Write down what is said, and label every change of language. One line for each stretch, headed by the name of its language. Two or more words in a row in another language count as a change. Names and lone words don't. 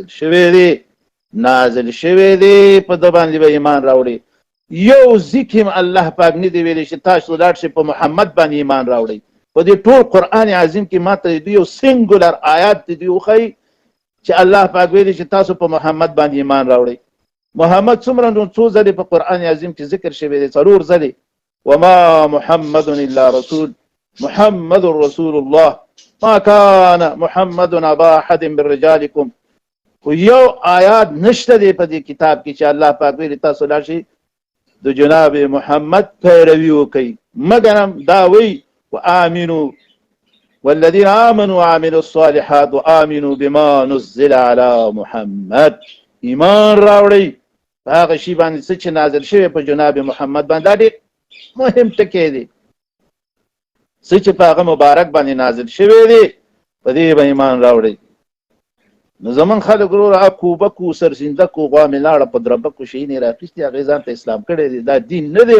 Pashto: نازل شوی دی په ده باندې به ایمان راوړي یو ذکر هم الله پاک نه دی ویلی چې تاسو لاړ شئ په محمد باندې ایمان راوړئ په دې ټول قرآن عظیم کې ماته د یو سینګولر آیات دی وښایي چې الله پاک ویلی چې تاسو په محمد باندې ایمان راوړئ محمد څومره نو څو ځلې په قرآن عظیم کې ذکر شوی دی 4 ځلې
Arabic: وما محمد الا رسول محمد رسول الله ما كان محمد ابا احد من رجالكم
Pashto: خو یو آیات نشته دی په دې کتاب کې چې الله پاک ویلی تاسو لاړ شئ د جناب محمد پیروي وکړئ مګر هم دا وی
Arabic: وآمنوا والذين آمنوا وعملوا الصالحات وآمنوا بما نزل على محمد
Pashto: ایمان راوړئ په هغه شي باندې څه چې نازل شوی په جناب محمد باندې دا ډېر مهم ټکی دی څه چې په هغه مبارک باندې نازل شوی دی په دې به ایمان راوړئ نو زمون خلک وروره کوبکو سرسیندکو غوا مې لاړه په دربکو شیینې راخیستې هغې ځان ته اسلام کړی دی دا دین نه دی